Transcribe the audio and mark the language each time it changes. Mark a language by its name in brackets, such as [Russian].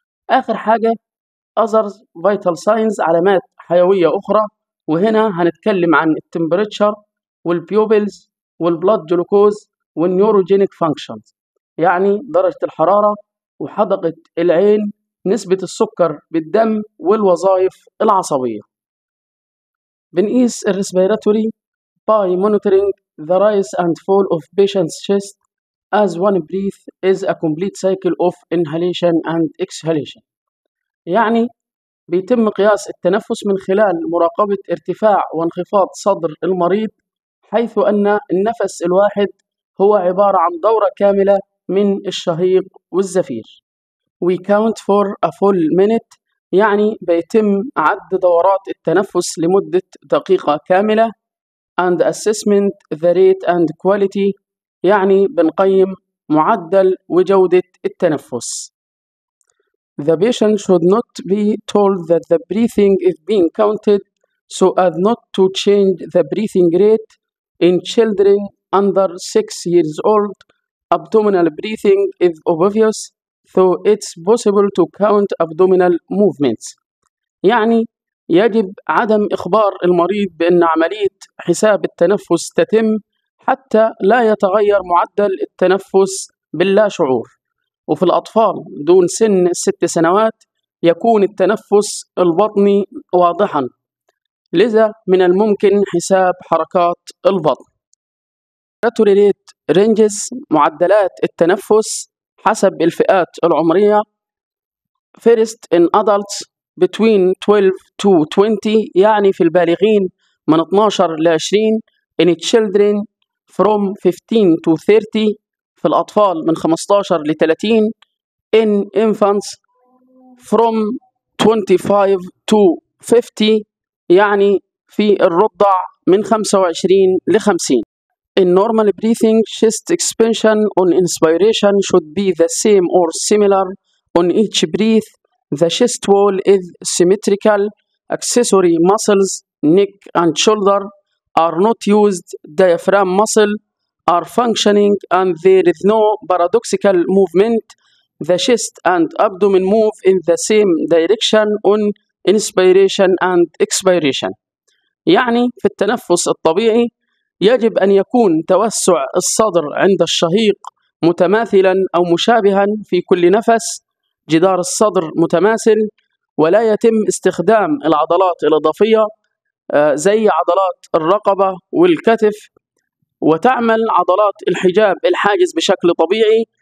[Arabic] آخر حاجة [English] others vital signs، [Arabic] علامات حيوية أخرى، وهنا هنتكلم عن التمبريتشر والبيوبلز والبلاد جلوكوز والنيوروجينيك فانكشنز، يعني درجة الحرارة وحدقة العين، نسبة السكر بالدم والوظائف العصبية. بنقيس الريسبيراتوري [English] by monitoring the rise and fall of patient's chest, as one breath is a complete cycle of inhalation and exhalation. [Arabic] يعني بيتم قياس التنفس من خلال مراقبة ارتفاع وانخفاض صدر المريض، حيث أن النفس الواحد هو عبارة عن دورة كاملة من الشهيق والزفير. [English] We count for a full minute، [Arabic] يعني بيتم عد دورات التنفس لمدة دقيقة كاملة. [English] and assessment the rate and quality، [Arabic] يعني بنقيم معدل وجودة التنفس. [English] The patient should not be told that the breathing is being counted so as not to change the breathing rate. In children under 6 years old, abdominal breathing is obvious, so it's possible to count abdominal movements. [Arabic] يعني يجب عدم إخبار المريض بأن عملية حساب التنفس تتم حتى لا يتغير معدل التنفس باللا شعور. وفي الأطفال دون سن 6 سنوات يكون التنفس البطني واضحا، لذا من الممكن حساب حركات البطن. [English] respiratory rate ranges، [Arabic] معدلات التنفس حسب الفئات العمرية. [English] first in adults between 12 to 20، [Arabic] يعني في البالغين من 12 ل 20. [English] in children from 15 to 30، [Arabic] في الأطفال من 15 ل 30. [English] in infants from 25 to 50، [Arabic] يعني في الرضع من 25 ل 50. [English] in normal breathing chest expansion on inspiration should be the same or similar on each breath. The chest wall is symmetrical. Accessory muscles, neck and shoulder, are not used. Diaphragm muscle are functioning and there is no paradoxical movement. The chest and abdomen move in the same direction on inspiration and expiration. [Arabic] يعني في التنفس الطبيعي يجب أن يكون توسع الصدر عند الشهيق متماثلا أو مشابها في كل نفس، جدار الصدر متماثل، ولا يتم استخدام العضلات الإضافية زي عضلات الرقبة والكتف، وتعمل عضلات الحجاب الحاجز بشكل طبيعي.